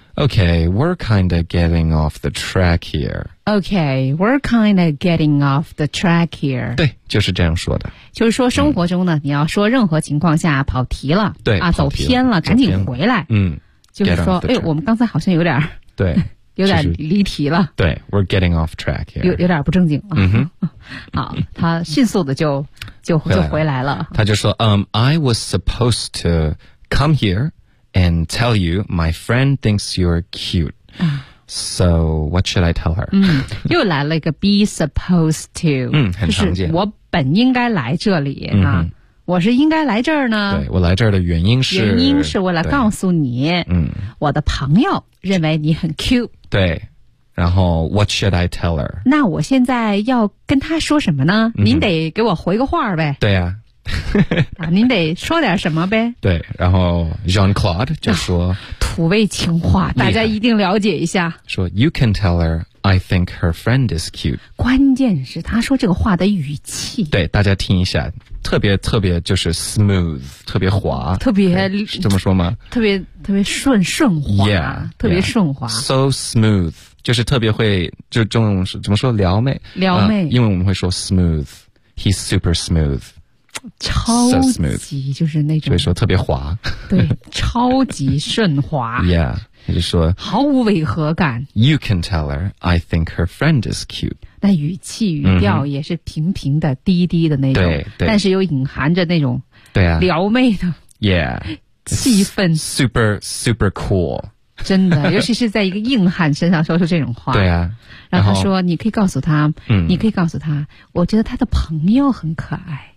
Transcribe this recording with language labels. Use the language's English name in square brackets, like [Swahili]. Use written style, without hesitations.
[English] Okay, we're kind of getting off the track here. Okay, we're kind of getting off the track here. [Chinese] 对，就是这样说的。就是说生活中呢、你要说任何情况下跑题了，对，啊，走偏了，赶紧回来。就是说，哎，我们刚才好像有点，对，有点离题了。 [English] 对 ，we're getting off track here. [Chinese] 有点不正经了。嗯哼。好，他迅速的就回来了。他就说， [English] I was supposed to come here. And tell you, my friend thinks you're cute. So, what should I tell her? [Chinese] 又来了一个 [English] be supposed to. [Chinese] 很常见。就是我本应该来这里、我是应该来这儿呢。对，我来这儿的原因是。原因是为了告诉你，我的朋友认为你很 cute。对。然后 [English] what should I tell her? [Chinese] 那我现在要跟他说什么呢、您得给我回个话呗。对啊。啊、您得说点什么呗。对，然后 Jean-Claude 就说、土味情话，大家一定了解一下， [English] 说 You can tell her I think her friend is cute。 [Chinese] 关键是他说这个话的语气，对，大家听一下，特别特别就是 smooth， 特别滑，特别这么说吗，特别特别顺滑 [English] yeah, [Chinese] 特别顺滑、 yeah. [English] So smooth [Chinese] 就是特别会，就这种怎么说，撩妹、因为我们会说 smooth， [English] He's super smooth [Chinese] 超级、 [English] so、smooth, [Chinese] 就是那种，所以说特别滑，对，超级顺滑。 [English] Yeah, [Chinese] 他就说毫无违和感。 [English] You can tell her I think her friend is cute. [Chinese] 那语气语调也是平平的、低低的那种，对，但是又隐含着那种对啊撩妹的 [English] yeah [Chinese] 气氛 [English] ，super super cool。 [Chinese] 真的，尤其是在一个硬汉身上说出这种话。对啊，然后他说你可以告诉他、你可以告诉他，我觉得他的朋友很可爱。